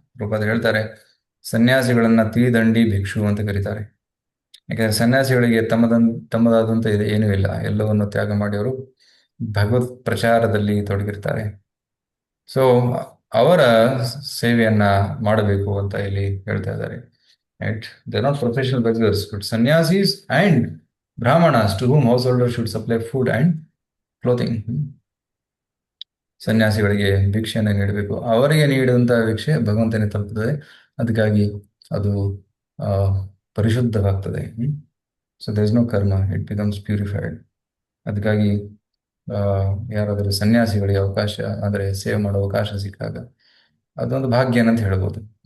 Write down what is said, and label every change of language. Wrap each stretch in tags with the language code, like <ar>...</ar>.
<kn>ರೂಪದ ಹೇಳ್ತಾರೆ, ಸನ್ಯಾಸಿಗಳನ್ನ ತ್ರಿದಂಡಿ ಭಿಕ್ಷು ಅಂತ ಕರೀತಾರೆ. ಯಾಕಂದ್ರೆ ಸನ್ಯಾಸಿಗಳಿಗೆ ತಮ್ಮದಾದಂತ ಏನೂ ಇಲ್ಲ, ಎಲ್ಲವನ್ನು ತ್ಯಾಗ ಮಾಡಿ ಅವರು ಭಗವತ್ ಪ್ರಚಾರದಲ್ಲಿ ತೊಡಗಿರ್ತಾರೆ. ಸೊ ಅವರ ಸೇವೆಯನ್ನ ಮಾಡಬೇಕು ಅಂತ ಇಲ್ಲಿ ಹೇಳ್ತಾ ಇದ್ದಾರೆ.</kn> <en>Right? They're not professional beggars, but sannyasis and brahmanas to whom householders should supply food and clothing.</en> <kn>ಸನ್ಯಾಸಿಗಳಿಗೆ ಭಿಕ್ಷೆಯನ್ನು ನೀಡಬೇಕು, ಅವರಿಗೆ ನೀಡಿದಂತಹ ಭಿಕ್ಷೆ ಭಗವಂತನೇ ತಲುಪುತ್ತದೆ, ಅದಕ್ಕಾಗಿ ಅದು ಪರಿಶುದ್ಧವಾಗ್ತದೆ.</kn> <en>So there is no karma, it becomes purified.</en> <kn>ಅದಕ್ಕಾಗಿ ಯಾರಾದರೂ ಸನ್ಯಾಸಿಗಳಿಗೆ ಅವಕಾಶ ಅಂದರೆ ಸೇವೆ ಮಾಡೋ ಅವಕಾಶ ಸಿಕ್ಕಾಗ ಅದೊಂದು ಭಾಗ್ಯ ಅಂತ ಹೇಳ್ಬೋದು.</kn>